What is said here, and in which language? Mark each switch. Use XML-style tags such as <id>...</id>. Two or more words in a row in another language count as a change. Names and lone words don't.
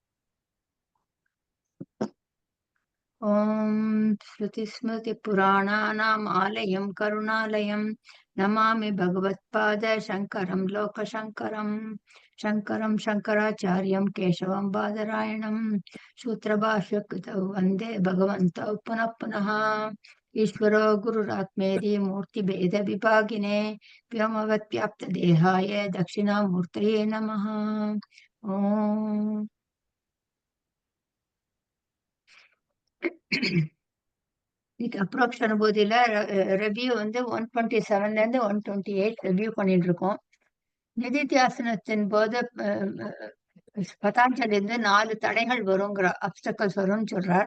<sa>ॐ श्रुतिस्मृतिपुराणानाम् आलयं करुणालयं नमामि भगवत्पाद शङ्करं लोकशङ्करं शङ्करं शङ्कराचार्यं केशवं बादरायणं सूत्रभाष्यकृतौ वन्दे भगवन्तौ पुनः पुनः ईश्वरो गुरुरात्मेति मूर्तिभेदविभागिने व्योमवद्व्याप्तदेहाय दक्षिणामूर्तये नमः।</sa> <ta>ॐ இன்னைக்கு அப்ரோக்ஷ அனுபூதியில ரிவ்யூ வந்து 127ல இருந்து 128 ரிவ்யூ பண்ணிட்டு இருக்கோம். நிதித்தியாசனத்தின் போது பதாஞ்சலி இருந்து 4 தடைகள் வருங்கிற அப்டக்கல்ஸ் வரும்னு சொல்றார்.</ta>